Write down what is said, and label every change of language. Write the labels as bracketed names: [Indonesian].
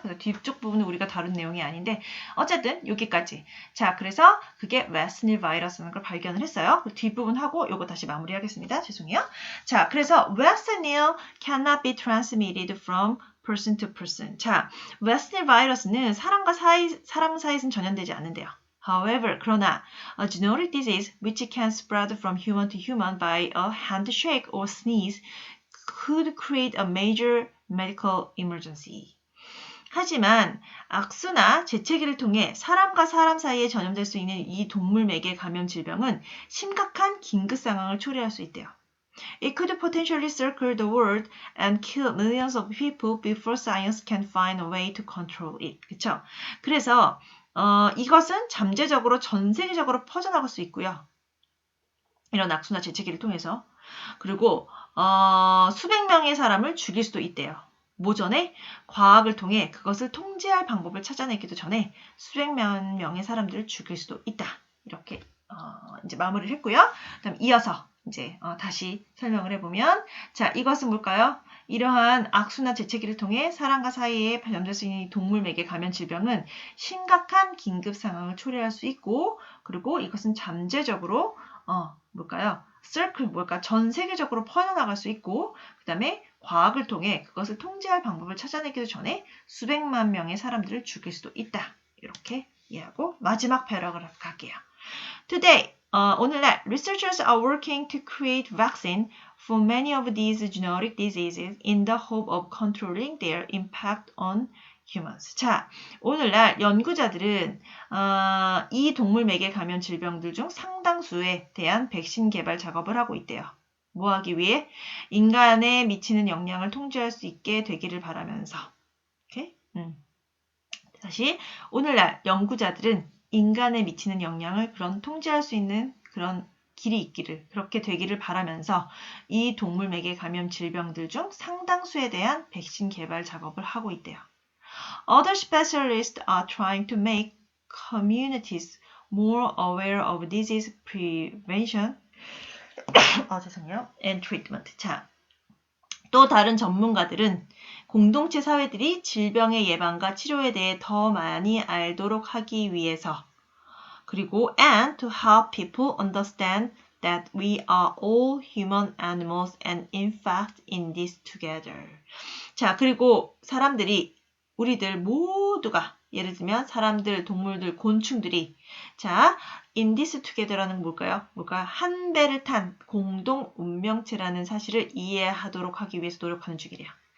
[Korean] 그래서 뒤쪽 부분은 우리가 다룬 내용이 아닌데 어쨌든 여기까지. 자, 그래서 그게 웨스트닐 바이러스라는 걸 발견을 했어요. 그 뒷부분 하고 이거 다시 마무리하겠습니다. 죄송해요. 자, 그래서 [English] 웨스트닐 cannot be transmitted from person to person. [Korean] 자, 웨스트닐 바이러스는 사람 사이에서는 전염되지 않는데요. [English] However, [Korean] 그러나 [English] a generic disease which can spread from human to human by a handshake or sneeze could create a major medical emergency. [Korean] 하지만 악수나 재채기를 통해 사람과 사람 사이에 전염될 수 있는 이 동물매개 감염 질병은 심각한 긴급 상황을 초래할 수 있대요. [English] It could potentially circle the world and kill millions of people before science can find a way to control it. [Korean] 그쵸? 그래서 이것은 잠재적으로 전 세계적으로 퍼져나갈 수 있고요. 이런 악수나 재채기를 통해서. 그리고 수백 명의 사람을 죽일 수도 있대요. 모전에 과학을 통해 그것을 통제할 방법을 찾아내기도 전에 수백 명의 사람들을 죽일 수도 있다. 이렇게 이제 마무리를 했고요. 그다음 이어서 이제 다시 설명을 해보면 자, 이것은 뭘까요? 이러한 악수나 재채기를 통해 사람과 사이에 전염될 수 있는 동물매개 감염 질병은 심각한 긴급 상황을 초래할 수 있고 그리고 이것은 잠재적으로 뭘까요? 전 세계적으로 퍼져나갈 수 있고 그 다음에 과학을 통해 그것을 통제할 방법을 찾아내기도 전에 수백만 명의 사람들을 죽일 수도 있다. 이렇게 이해하고 마지막 패러그래프 갈게요. [English] Today, [Korean] 오늘날 [English] researchers are working to create vaccine for many of these genetic diseases in the hope of controlling their impact on humans. [Korean] 자, 오늘날 연구자들은 이 동물맥에 감염 질병들 중 상당수에 대한 백신 개발 작업을 하고 있대요. 뭐 하기 위해? 인간에 미치는 영향을 통제할 수 있게 되기를 바라면서. 오케이? 다시, 오늘날 연구자들은 인간에 미치는 영향을 통제할 수 있는 그런 길이 있기를, 그렇게 되기를 바라면서 이 동물맥에 감염 질병들 중 상당수에 대한 백신 개발 작업을 하고 있대요. [English] Other specialists are trying to make communities more aware of disease prevention and treatment. [Korean] 자, 또 다른 전문가들은 공동체 사회들이 질병의 예방과 치료에 대해 더 많이 알도록 하기 위해서 그리고 [English] and to help people understand that we are all human animals and in fact in this together. [Korean] 자, 그리고 사람들이 우리들 모두가 예를 들면 사람들, 동물들, 곤충들이 자, [English] in this together [Korean] 라는 뭘까요? 한 배를 탄 공동 운명체라는 사실을 이해하도록 하기 위해서 노력하는 중이래요.